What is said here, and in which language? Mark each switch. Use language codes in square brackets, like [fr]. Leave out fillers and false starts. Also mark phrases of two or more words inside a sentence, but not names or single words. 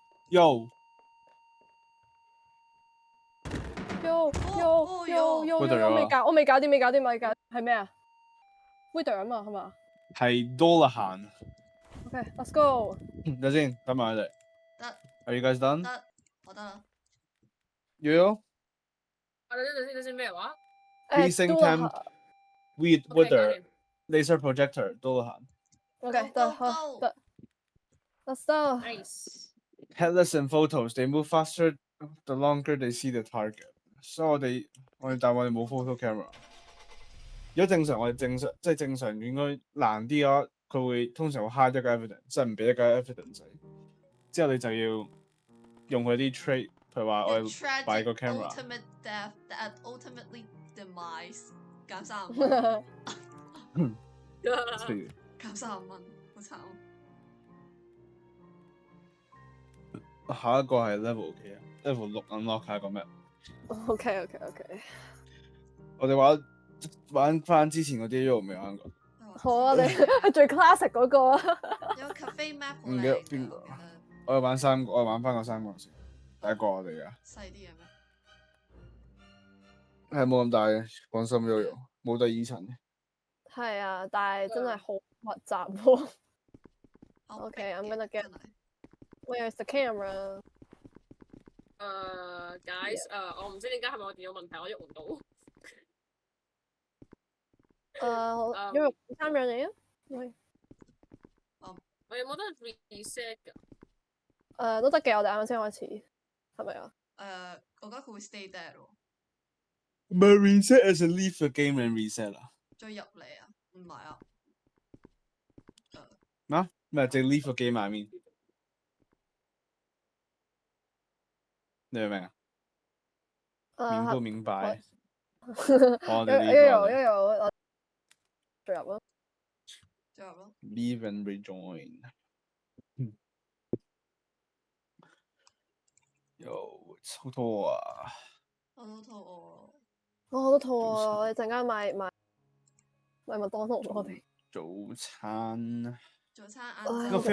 [en] ！Yo！ [yue] 我未搞掂，係咩啊 ？Wither 啊嘛，係嘛？係 Dolahan。 [en] OK，let's go。 [yue] 等先，等埋佢哋。得。 [en] Are you guys done？ [yue] 得，我得啦。 [en] Yo！ [yue] 等先咩話 [en] ？Freezing temp wither laser projector Dolahan。 OK，得。Let's go。 Nice。 Headless in photos, they move faster the longer they see the target。 [yue] 所以我哋冇 photo camera。如果正常即係正常應該難啲嘅話，佢會通常會 hide 一個 evidence， 即係唔俾一個 evidence。之後你就要用佢啲 trait， 譬如話我哋擺個 camera。 [en] Ultimate death that ultimately demise [yue] 減35蚊。減35蚊，好慘。下一個係 level 幾啊 ？ [en] level 6 unlock [yue] 下個咩 [en] OK。 [yue] 我哋玩翻之前嗰啲都未玩過。好啊，你係最 classic 嗰個啊。有 [en] cafe map [yue] 唔記得邊個？我有玩3個，我玩翻個3個先。大過我哋啊？細啲嘅咩？係冇咁大嘅，放心，Yoyo，冇第二層嘅。係啊，但係真係好密集喎。好 [en] Okay, I'm gonna [yue] 逼嘅 [en] get- [yue] 真係 [en] Where's the camera? Guys， [yue] 我唔知點解係咪我電腦問題，我喐唔到。因為3樣嚟啊。喂，我有冇得 reset 㗎？都得嘅，我哋啱啱先開始，係咪啊？我覺得佢會 [en] stay dead [yue] 喎。唔係 [en] reset as in leave the game and reset [yue] 啊？再入嚟啊？唔係啊。咩？即係 [en] leave the game I mean？ [yue] 你明唔明啊？明不明白？我哋呢個一有進入咯。再入咯。 [en] leave and rejoin。 [yue] 又好肚餓啊！我都肚餓。我都肚餓啊！我哋陣間買麥當勞我哋。早餐。早餐晏個